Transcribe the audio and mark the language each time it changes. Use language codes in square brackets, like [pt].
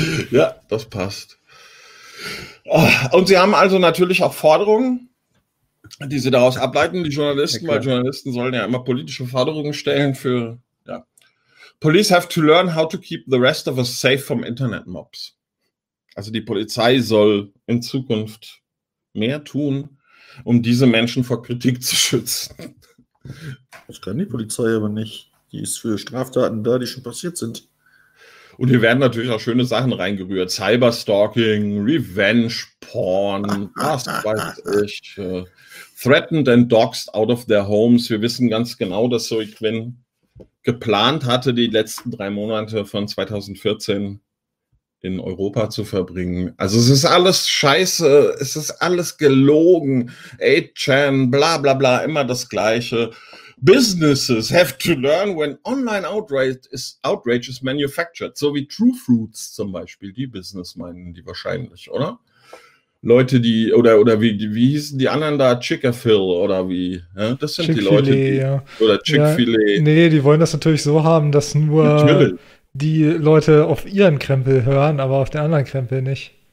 [de] Ja, das passt. Oh, und sie haben also natürlich auch Forderungen. die sie daraus ableiten, die Journalisten, weil Journalisten sollen ja immer politische Forderungen stellen für, ja. [en] Police have to learn how to keep the rest of us safe from internet mobs. [de] Also die Polizei soll in Zukunft mehr tun, um diese Menschen vor Kritik zu schützen. Das kann die Polizei aber nicht. Die ist für Straftaten da, die schon passiert sind. Und hier werden natürlich auch schöne Sachen reingerührt. Cyberstalking, Revenge-Porn, was weiß ich. [en] Threatened and doxed out of their homes. [de] Wir wissen ganz genau, dass Zoe Quinn geplant hatte, die letzten 3 Monate von 2014 in Europa zu verbringen. Also es ist alles scheiße, es ist alles gelogen. 8chan, bla bla bla, immer das Gleiche. [en] Businesses have to learn when online outrage is manufactured. [de] So wie True Fruits zum Beispiel, die Business meinen die wahrscheinlich, oder? Leute, die, oder wie hießen die anderen da? Chick-fil oder wie? Ja, das sind Chick-fil-A, die Leute, die, ja. Oder Chick-fil-A. Ja, nee, die wollen das natürlich so haben, dass nur die Leute auf ihren Krempel hören, aber auf den anderen Krempel nicht.